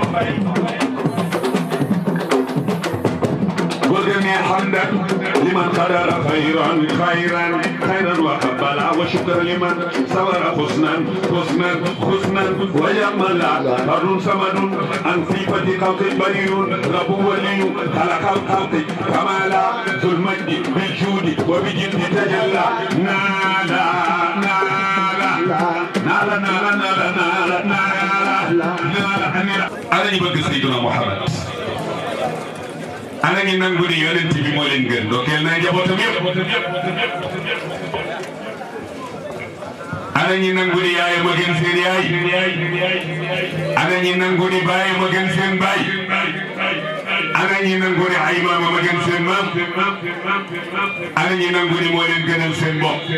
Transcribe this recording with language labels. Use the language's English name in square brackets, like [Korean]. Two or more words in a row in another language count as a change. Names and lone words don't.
[Arabic] وغني حمدا لمن قدر خيرا وقبل وشكر لمن صبر حسنا وجملا بر صمد عن صفة خلق بريء رب ولي خلق الخلق كمالا ذو المجد بالجود وبجد تجلى نالا أنا يبقى سيدنا محمد [Wolof] ana ñi nangu ni yonent bi moo leen gën dokkeel naa njabootam yëpp ana ñi nangu ni yaay ma gën seen yaay ana ñi nangu ni baay ma gën seen baay ana ñi nangu ni ay maama ma gën seen maam ana ñi nangu ni moo leen gënal seen bopp